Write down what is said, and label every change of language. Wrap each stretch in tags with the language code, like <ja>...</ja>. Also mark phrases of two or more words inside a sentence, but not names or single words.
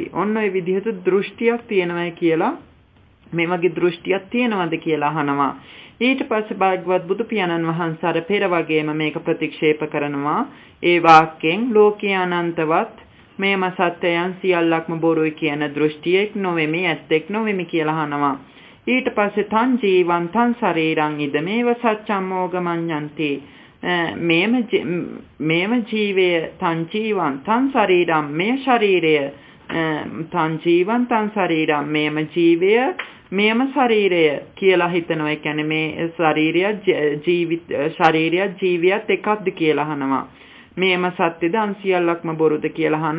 <si>ඔන්න ඔය විදිහට දෘෂ්ටියක් තියෙනවයි කියලා මේ වගේ දෘෂ්ටියක් තියෙනවද කියලා අහනවා. ඊට පස්සේ භාග්‍යවත් බුදු පියාණන් වහන්සේ අර පෙර වගේම මේක ප්‍රතික්ෂේප කරනවා. ඒ වාක්‍යයෙන් ලෝකේ අනන්තවත් මේම සත්‍යයන් සියල්ලක්ම බොරුයි කියන දෘෂ්ටියක් නොවෙමි ඇත්තෙක් නොවෙමි කියලා අහනවා. ඊට පස්සේ</si> <pi>තං ජීවං තං ශරීරං ඉදමේව සච්ඡම් මෝගමඤ්ඤන්ති</pi> <si>මේම ජීවය</si> <pi>තං ජීවං තං ශරීරං</pi> <si>මේ ශරීරය</si> <pi>තං ජීවං තං ශරීරං</pi> <si>මේම ජීවය මේම ශරීරය කියලා හිතනවා. ඒ කියන්නේ මේ ශරීරය ජීවියත් එකක්ද කියලා අහනවා. මේම සත්‍යද අන් සියල්ලක්ම බොරුද කියලා අහනවා.</si>